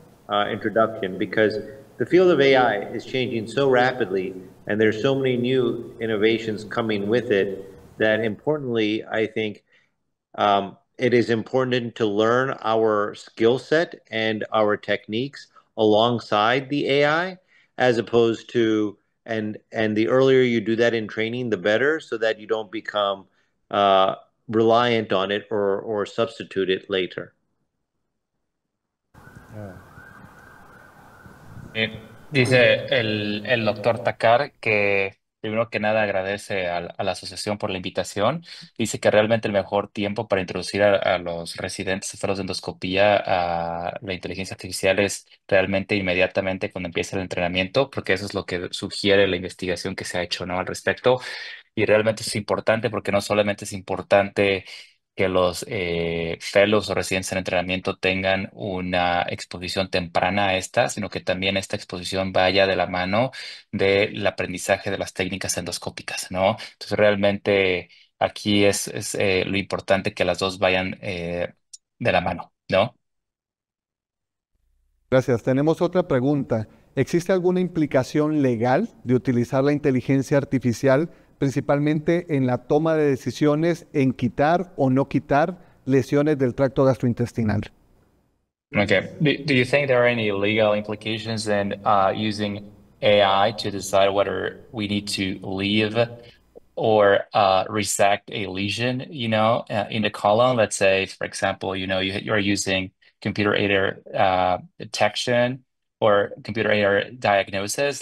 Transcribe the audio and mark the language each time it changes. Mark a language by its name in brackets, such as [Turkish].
[English] introduction, because the field of AI is changing so rapidly and there's so many new innovations coming with it that, importantly, I think it is important to learn our skill set and our techniques alongside the AI, as opposed to, and the earlier you do that in training, the better, so that you don't become reliant on it or substitute it later. [Spanish] Dice el doctor Thakar que primero que nada agradece a la asociación por la invitación. Dice que realmente el mejor tiempo para introducir a los residentes de fellows de endoscopía a la inteligencia artificial es realmente inmediatamente cuando empieza el entrenamiento, porque eso es lo que sugiere la investigación que se ha hecho, ¿no?, al respecto. Y realmente es importante porque no solamente es importante que los fellows o residentes en entrenamiento tengan una exposición temprana a esta, sino que también esta exposición vaya de la mano del aprendizaje de las técnicas endoscópicas, ¿no? Entonces, realmente aquí es lo importante que las dos vayan de la mano, ¿no? Gracias. Tenemos otra pregunta. ¿Existe alguna implicación legal de utilizar la inteligencia artificial, principalmente en la toma de decisiones en quitar o no quitar lesiones del tracto gastrointestinal? [English] Okay. Do you think there are any legal implications in using AI to decide whether we need to leave or resect a lesion, in the colon? Let's say, for example, you're using computer-aided detection or computer-aided diagnosis.